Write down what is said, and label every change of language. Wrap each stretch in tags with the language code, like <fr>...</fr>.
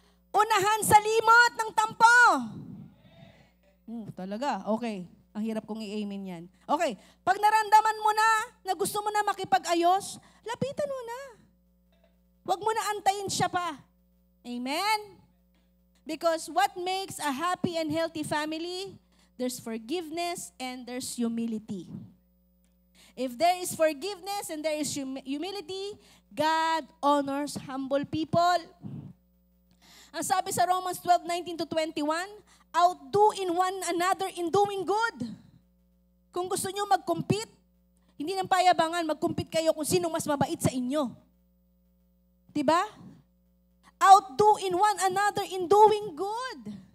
<tl>Unahan sa limot ng tampo. Talaga. Okay. Ang hirap kong i-amen yan. Okay. Pag naramdaman mo na gusto mo na makipag-ayos, lapitan mo na. Huwag mo na antayin siya pa. Amen?</tl> <en>Because what makes a happy and healthy family, there's forgiveness and there's humility. If there is forgiveness and there is humility, God honors humble people.</en> <tl>Ang sabi sa Romans 12:19-21,</tl> <en>outdo in one another in doing good.</en> <tl>Kung gusto nyo mag-compete, hindi ng payabangan, mag-compete kayo kung sinong mas mabait sa inyo. Diba?</tl> <en>Outdo in one another in doing good.</en>